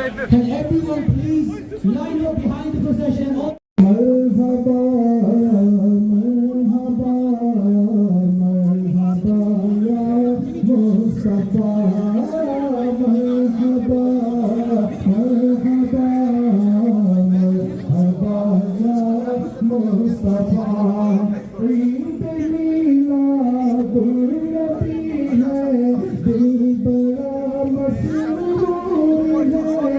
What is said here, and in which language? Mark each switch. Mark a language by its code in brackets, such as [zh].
[en] Can everyone please line up behind the procession? [ar] مرحبا مرحبا مرحبا یا مصطفیٰ، مرحبا مرحبا مرحبا یا مصطفیٰ. [ur] عید میلاد النبی ہے، دل بڑا مسرور ہے.